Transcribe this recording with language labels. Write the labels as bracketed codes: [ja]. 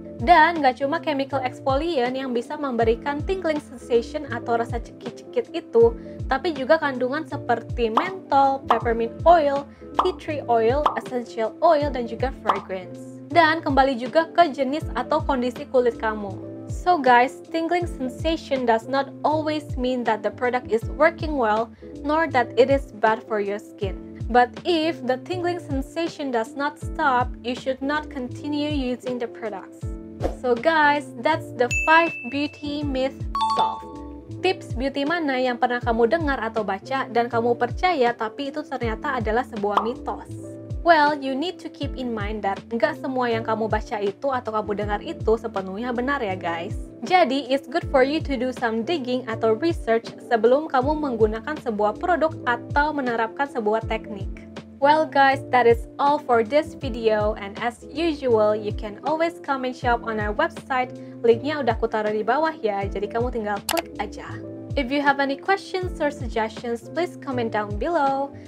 [id] Dan gak cuma chemical exfoliant yang bisa memberikan tingling sensation atau rasa cekit-cekit itu, tapi juga kandungan seperti menthol, peppermint oil, tea tree oil, essential oil, dan juga fragrance. Dan kembali juga ke jenis atau kondisi kulit kamu. [en] So guys, tingling sensation does not always mean that the product is working well, nor that it is bad for your skin. But if the tingling sensation does not stop, you should not continue using the products. So guys, that's the 5 beauty myth solved. [id] Tips beauty mana yang pernah kamu dengar atau baca dan kamu percaya tapi itu ternyata adalah sebuah mitos? [en] Well, you need to keep in mind that [id] nggak semua yang kamu baca itu atau kamu dengar itu sepenuhnya benar ya guys. Jadi, [en] it's good for you to do some digging [id] atau research sebelum kamu menggunakan sebuah produk atau menerapkan sebuah teknik. [en] Well guys, that is all for this video, and as usual, you can always come and shop on our website. [id] Linknya udah aku taruh di bawah ya, jadi kamu tinggal klik aja. [en] If you have any questions or suggestions, please comment down below.